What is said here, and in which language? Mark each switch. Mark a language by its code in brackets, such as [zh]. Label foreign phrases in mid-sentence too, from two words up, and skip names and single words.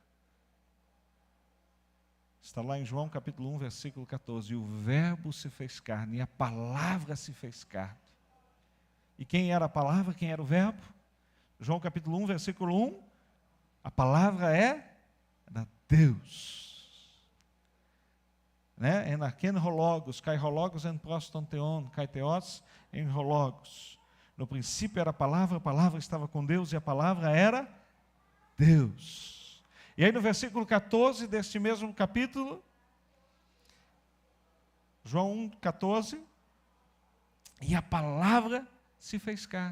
[pt] Está lá em João capítulo 1, versículo 14. E o verbo se fez carne, e a palavra se fez carne. E quem era a palavra, quem era o verbo? João capítulo 1, versículo 1. A palavra era Deus. Né? [el] Ἐν ἀρχῇ ὁ λόγος, καὶ ὁ λόγος ἦν πρὸς τὸν θεόν, καὶ θεὸς ἦν ὁ λόγος. [pt] No princípio era a palavra estava com Deus e a palavra era Deus. E aí no versículo 14 deste mesmo capítulo, João 1, 14, e a palavra se fez carne.